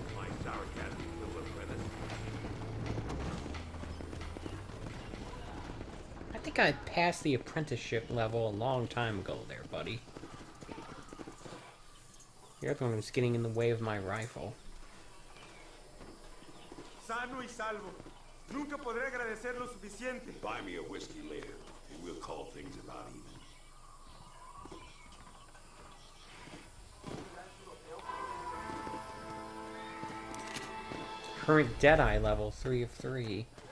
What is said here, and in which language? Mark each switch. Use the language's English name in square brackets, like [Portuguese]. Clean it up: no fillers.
[English] My sour cat equivalent with it. I think I passed the apprenticeship level a long time ago there, buddy. The other one was getting in the way of my rifle. [Spanish] Sano y salvo. Nunca podré agradecer lo suficiente. [English] Buy me a whiskey later, and we'll call things about even. Current Deadeye level 3 of 3.